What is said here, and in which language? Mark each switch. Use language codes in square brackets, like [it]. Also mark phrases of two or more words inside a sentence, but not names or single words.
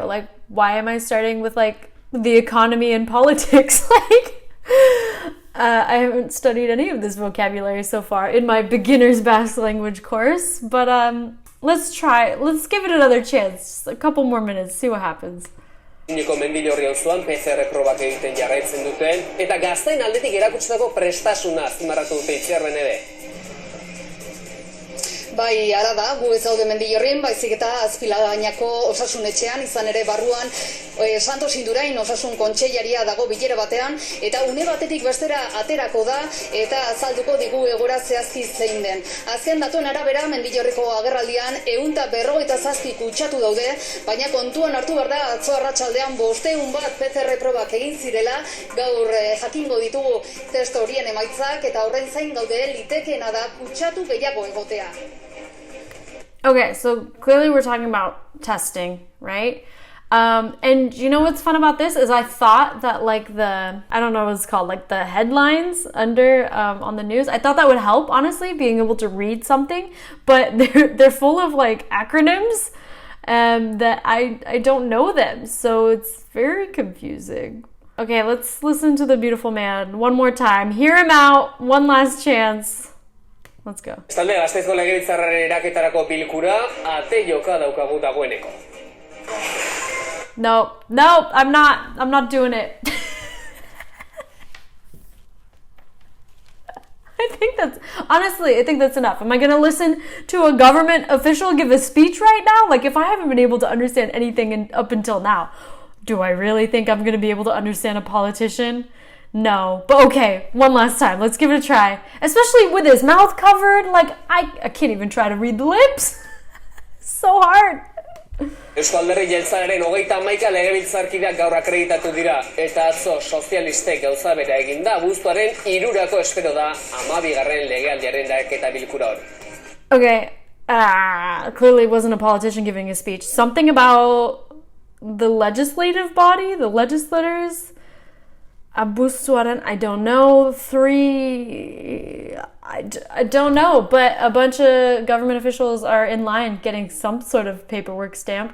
[en] Like, why am I starting with like the economy and politics? Like, I haven't studied any of this vocabulary so far in my beginner's Basque language course, but let's give it another chance. Just a couple more minutes, see what happens. [eu] Iniko mendilorri auzoan PCR probak egiten jarraitzen duten, eta gazteen aldetik erakutsitako prestasuna azpimarratu dute Itziarren ere. Bai, ara da, gu ez daude Mendillorrin, baizik eta Azpiladainako osasun etxean, izan ere barruan Santos Indurain osasun kontseilaria dago bilera batean, eta une batetik bestera aterako da, eta azalduko digu egoera zehazki zein den. Azken datuen arabera, Mendillorriko agerraldian 157 kutsatu daude, baina kontuan hartu behar da atzo arratsaldean 500 bat PCR probak egin zirela, gaur jakingo ditugu test horien emaitzak, eta horren zain gaude litekeena da kutsatu gehiago egotea. [en] Okay, so clearly we're talking about testing, right? And you know what's fun about this is I thought that like I don't know what it's called, like the headlines under on the news, I thought that would help, honestly, being able to read something, but they're full of like acronyms that I don't know them, so it's very confusing. Okay, let's listen to the beautiful man one more time. Hear him out, one last chance. Let's go. [eu] Bestalde, Gasteizko legebiltzarraren eraketarako bilkura ate joka daukagu dagoeneko. [en] No, I'm not doing it. I think that's enough. Am I going to listen to a government official give a speech right now? Like, if I haven't been able to understand anything up until now, do I really think I'm going to be able to understand a politician? No, but okay, one last time. Let's give it a try. Especially with his mouth covered, like I can't even try to read the lips. So hard. [eu] Eusko Alderdi Jeltzalearen 31 legebiltzarkideak gaur akreditatu dira, eta atzo sozialistek gauza bera eginda, abuztuaren 3 espero da 12. legealdiaren eraketa bilkura hori. [en] Okay, clearly wasn't a politician giving a speech. Something about the legislative body, the legislators. Abuztuaren, I don't know. 3, I don't know, but a bunch of government officials are in line getting some sort of paperwork stamped.